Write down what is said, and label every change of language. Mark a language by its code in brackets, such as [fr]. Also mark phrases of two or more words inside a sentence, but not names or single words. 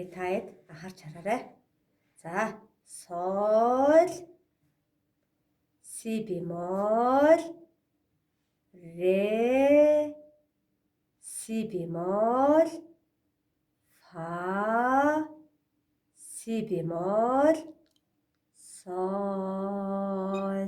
[mn] Таад анхаарч хараарай. За соль, си бемоль, ре, си бемоль, фа, си бемоль, соль.